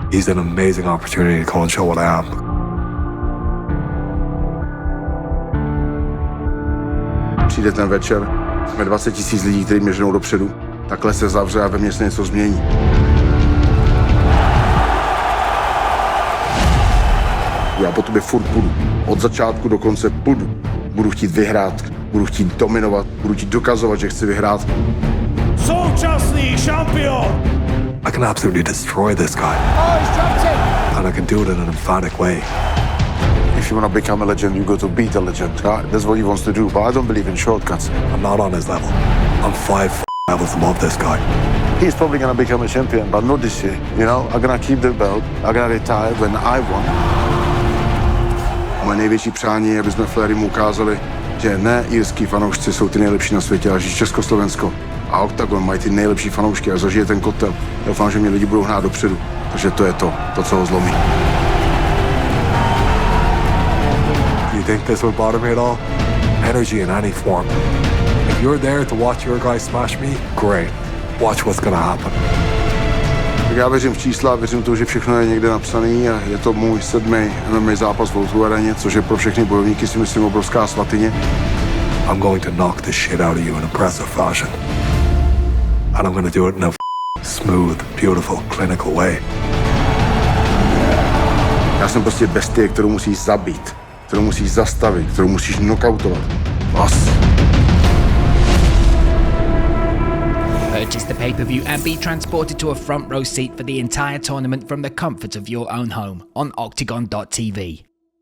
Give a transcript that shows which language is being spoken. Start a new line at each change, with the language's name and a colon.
English: He's an amazing opportunity to go and show what I am.
Czech: Přijde ten večer, jsme 20 000 lidí, kteří mě ženou dopředu. Takhle se zavře a ve mně se něco změní. Já po tobě furt půjdu. Od začátku do konce půjdu. Budu chtít vyhrát, budu chtít dominovat, budu chtít dokazovat, že chci vyhrát. Současný šampion!
English: I can absolutely destroy this guy. Oh, he's dropped it. And I can do it in an emphatic way. If you want to become a legend, you go to beat a legend. That's what he wants to do, but I don't believe in shortcuts. I'm not on his level. I'm 5 levels above this guy. He's probably going to become a champion, but not this year. You know, I'm going to keep the belt. I'm going to retire when I won.
Czech: Moje největší přání je, aby jsme Fleurymu ukázali, že ne irský fanoušci jsou ty nejlepší na světě, ale že Československo a Oktagon mají ty nejlepší fanoušky a zažije ten kotel. Doufám, že mě lidi budou hnát dopředu, protože to je to, co ho zlomí.
English: You think this will bother me at all? Energy in any form. If you're there to watch your guy smash me, great. Watch what's gonna happen.
Czech: Tak já věřím v čísla, věřím tomu, že všechno je někde napsaný a je to můj 7. MMA zápas v O2 aréně, což je pro všechny bojovníky si myslím obrovská svatyně.
English: I'm going to knock the shit out of you in impressive fashion. And I'm gonna do it in a smooth, beautiful, clinical way.
Czech: Já jsem prostě bestie, kterou musíš zabít, kterou musíš zastavit, kterou musíš knockoutovat.
English: Purchase the pay-per-view and be transported to a front row seat for the entire tournament from the comfort of your own home on Oktagon.tv.